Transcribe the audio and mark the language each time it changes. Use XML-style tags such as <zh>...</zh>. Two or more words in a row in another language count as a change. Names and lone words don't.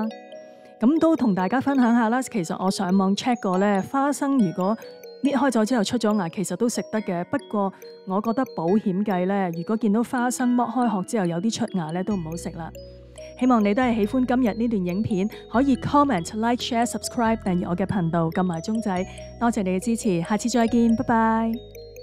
<yue>咁都同大家分享下啦。其實我上網 check 過呢，花生如果搣開咗之後出咗芽，其實都食得嘅。不過我覺得保險計呢，如果見到花生剝開殼之後有啲出芽呢，都唔好食啦。希望你都係喜歡今日呢段影片，可以</yue> <en>comment、like、share、subscribe</en> <yue>訂閱我嘅頻道，撳埋鐘仔。多謝你嘅支持，下次再見，拜拜。</yue>